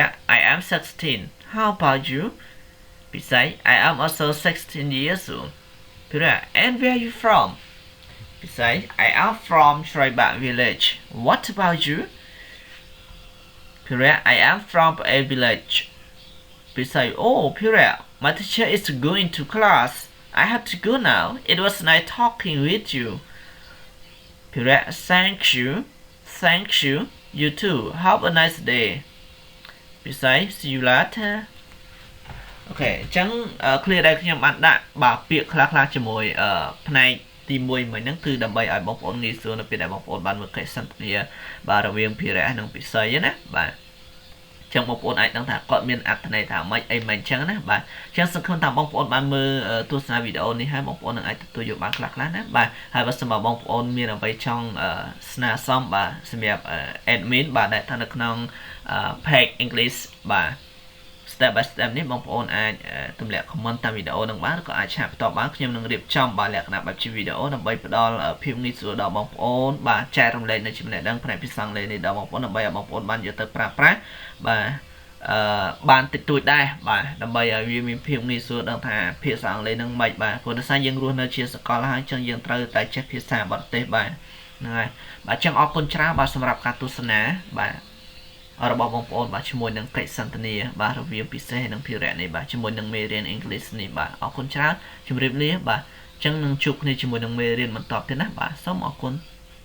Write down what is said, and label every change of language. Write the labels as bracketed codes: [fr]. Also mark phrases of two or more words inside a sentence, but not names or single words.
[en] I am 16 How about you ពិសេស I am also 16 years old ភារៈ And where are you from ពិសេស I am from Shribak village What about you ភារៈ I am from a village ពិសេស Oh Pira My teacher is going to class I have to go now It was nice talking with you ភារៈ Thank you You too Have a nice day ពិសេស See you later [km] អូខេអញ្ចឹង clear ដែលខ្ញុំបានដាក់បាទពាក្យខ្លះៗជាមួយផ្នែកទី1មួយហ្នឹងគឺដើម្បីឲ្យបងប្អូនងាយស្រួលនៅពេលដែលបងប្អូនបានមើលកិច្ចសន្ទនាបាទរវាងភារៈនិងពិសេសណាបាទចឹងបងប្អូនអាចដឹងថាគាត់មានអត្ថ ន័យថាម៉េចអីមិនចឹងណាបាទចឹងសង្ឃឹមថាបងប្អូនបានមើលទស្សនាវីដេអូនេះហើយបងប្អូននឹងអាចទទួលយកបានខ្លះណាបាទហើយបើសិនបើបងប្អូនមានអ្វីចង់ស្នើសុំបាទសម្រាប់ admin បាទដែលថានៅ ក្នុង [en] page English [km] បាទ [en] step by step [km] នេះបងប្អូនអាចទម្លាក់ comment តាមវីដេអូនឹងបានឬក៏អាចឆាកបន្តបានខ្ញុំនឹងរៀបចំបាទលក្ខណៈបែបជាវីដេអូដើម្បីផ្ដល់ភាព ងាយស្រួលដល់បងប្អូនបាទចែករំលែកនៅចំណេះដឹងផ្នែកភាសាអង់គ្លេសនេះដល់បងប្អូនដើម្បីឲ្យបងប្អូនបានយកទៅប្រើប្រាស់ បាទបានតិចតួចដែរបាទដើម្បីឲ្យវាមានភាពងាយស្រួលដឹងថាភាសាអង់គ្លេសនឹងមិនបាទព្រោះដោយសារយើងរស់នៅជាសកលហើយអញ្ចឹងយើងត្រូវតែចេះភាសាបរទេសបាទហ្នឹងហើយបាទអញ្ចឹងអរគុណច្រើនបាទសម្រាប់ការទស្សនាបាទរបស់បងប្អូនបាទជាមួយនឹងកិច្ចសន្ទនាបាទរវាងពិសេសនិងភារៈនេះបាទជាមួយនឹងមេរៀន English នេះបាទអរគុណច្រើនជម្រាបលាបាទអញ្ចឹងនឹងជួបគ្នាជាមួយនឹងមេរៀនបន្តទៀតណាបាទសូមអរគុណ